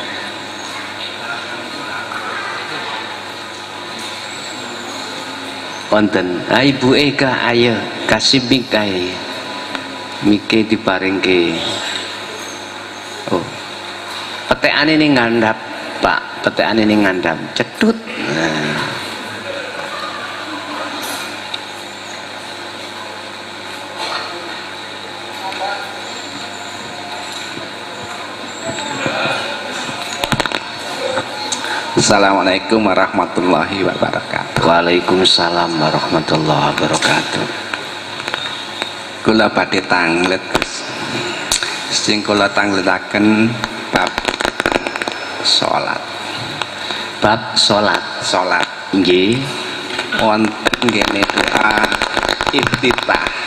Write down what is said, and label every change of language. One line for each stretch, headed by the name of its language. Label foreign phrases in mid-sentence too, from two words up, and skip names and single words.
Javanese: Wonten. Ah Ibu Eka ayo kasih mik kae. Mike diparingke. Oh. Petekane ning ngandhap, Pak. Petekane ning ngandhap. Cetut. Nah.
Arabic: السلام عليكم ورحمة الله وبركاته. وعليكم السلام ورحمة الله وبركاته.
Javanese: Kula badhe tanglet sing kula tangletaken bab salat. Bab salat. Nggih. Wonten ngene doa iftitah.